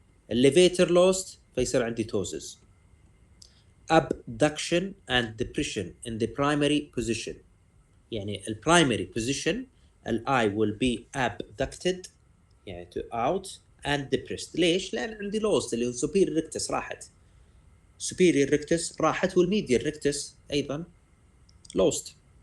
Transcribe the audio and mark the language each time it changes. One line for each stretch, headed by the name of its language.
English: Levator lost,
Arabic: فيصير عندي
English: ptosis. Abduction and depression in the primary position.
Arabic: يعني
English: primary position eye will be abducted يعني to out and depressed.
Arabic: ليش؟ لأن عندي lost اللي هو superior rectus راحت. superior rectus راحت والmedial rectus أيضا lost.